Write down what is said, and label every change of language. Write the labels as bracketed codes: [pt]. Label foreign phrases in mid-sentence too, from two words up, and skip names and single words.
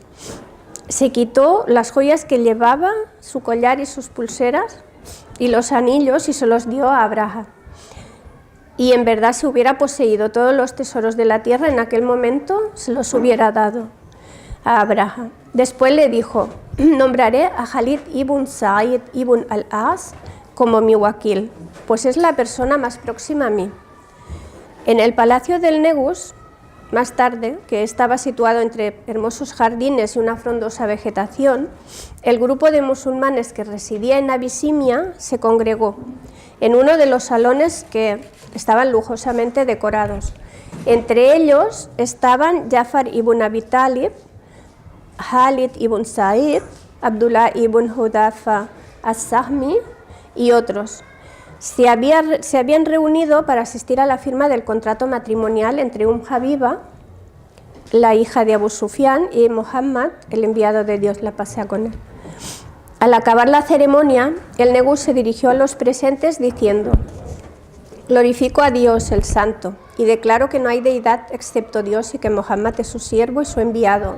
[es] Se quitó las joyas que llevaba, su collar y sus pulseras y los anillos, y se los dio a Abraha. Y en verdad, si hubiera poseído todos los tesoros de la tierra en aquel momento, se los hubiera dado a Abraha. Después le dijo: nombraré a Khalid ibn Sa'id ibn al-As como mi wakil, pues es la persona más próxima a mí. En el palacio del Negus, más tarde, que estaba situado entre hermosos jardines y una frondosa vegetación, el grupo de musulmanes que residía en Abisinia se congregó en uno de los salones que estaban lujosamente decorados. Entre ellos estaban Jafar ibn Abi Talib, Khalid ibn Sa'id, Abdullah ibn Hudafa as-Sahmi y otros. Se habían reunido para asistir a la firma del contrato matrimonial entre Habiba, la hija de Abu Sufyan, y Muhammad, el enviado de Dios, la paz sea con él. Al acabar la ceremonia, el Negus se dirigió a los presentes diciendo: glorifico a Dios el Santo y declaro que no hay deidad excepto Dios y que Muhammad es su siervo y su enviado.